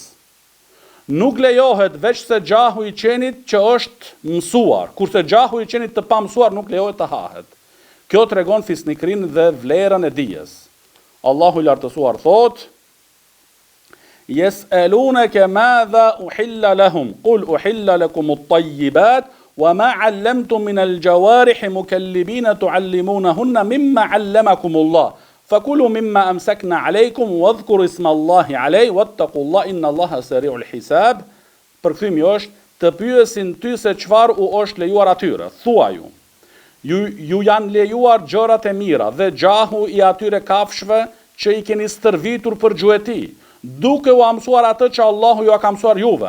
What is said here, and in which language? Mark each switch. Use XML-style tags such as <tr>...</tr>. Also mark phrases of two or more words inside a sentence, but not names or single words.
<sq>Nuk lejohet veç se gjahu i qenit që është mësuar, kurse gjahu i qenit të pamësuar nuk lejohet të hahet. Kjo tregon fisnikërinë dhe vlerën e dijes. Allahu i lartësuar thot:</sq> <ar>يسألونك ماذا أحل لهم قل أحل لكم الطيبات وما علمتم من الجوارح مكلبين تعلمونهن مما علمكم الله فكلوا مما أمسكن عليكم واذكروا اسم الله عليه واتقوا الله إن الله سريع الحساب.</ar> <sq>Përkthimi është të pyesin ty se çfarë u është lejuar atyre. Thuaju, ju janë lejuar gjërat e mira dhe gjahu i atyre kafshëve që i keni stërvitur për gjuhëti, duke u mësuar atë që Allahu ju ka mësuar juve.</sq>